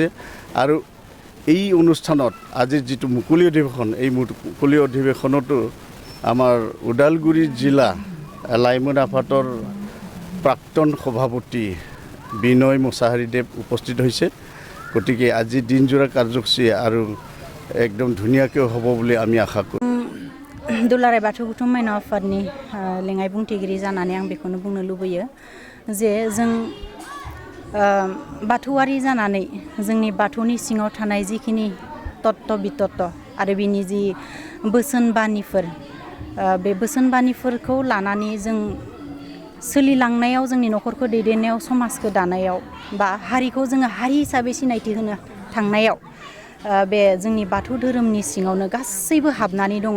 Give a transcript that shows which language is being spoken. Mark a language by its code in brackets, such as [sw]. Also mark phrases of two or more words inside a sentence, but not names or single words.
[as] আৰু এই অনুষ্ঠানত আজি যিটো মুকলি অধিৱেশন এই মুকলি অধিৱেশনতো আমাৰ ওদালগুৰি জিলা লাইমন আফাদৰ প্ৰাক্তন সভাপতি বিনয় মুছাহাৰীদেৱ উপস্থিত হৈছে। গতিকে আজি দিনজোৰা কাৰ্যসূচী আৰু একদম ধুনীয়াকৈ হ'ব বুলি আমি আশা কৰোঁ। [brx] दुलाराय बाथौ गथ' माइनाव आफादनि लेङाइ बुंथिगिरि जानानै आं बेखौनो बुंनो लुबैयो जे जों बाथौआरि जानानै जोंनि बाथौनि सिङाव थानाय जिखिनि तत्व बितत्व आरो बिनि जि बोसोनबानिफोर बे बोसोनबानिफोरखौ लानानै जों सोलिलांनायाव जोंनि न'खरखौ दैदेननायाव समाजखौ दानायाव बा हारिखौ जोङो हारि हिसाबै सिनायथि होनो थांनायाव बे जोंनि बाथौ धोरोमनि सिङावनो गासैबो हाबनानै दङ।